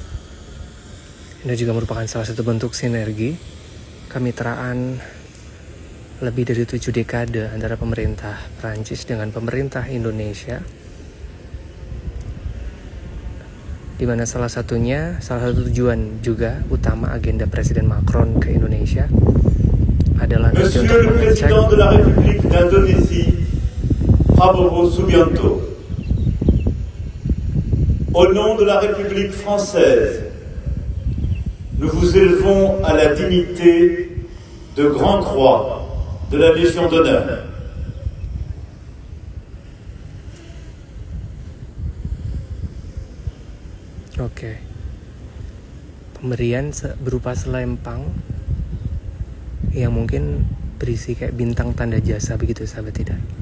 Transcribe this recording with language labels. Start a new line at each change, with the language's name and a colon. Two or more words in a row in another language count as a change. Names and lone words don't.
Indonesian: Ini juga merupakan salah satu bentuk sinergi kemitraan lebih dari 7 dekade antara pemerintah Prancis dengan pemerintah Indonesia, di mana salah satu tujuan juga utama agenda Presiden Macron ke Indonesia adalah
French: Monsieur
Indonesian: untuk
French: le
Indonesian: mengecek
French: Président de la République d'Indonésie, Prabowo Subianto, au nom de la République française, nous vous élevons à la dignité de Grand Croix de la Légion d'honneur.
Indonesian: Oke. Pemberian berupa selempang yang mungkin berisi kayak bintang tanda jasa begitu, sahabat tidak?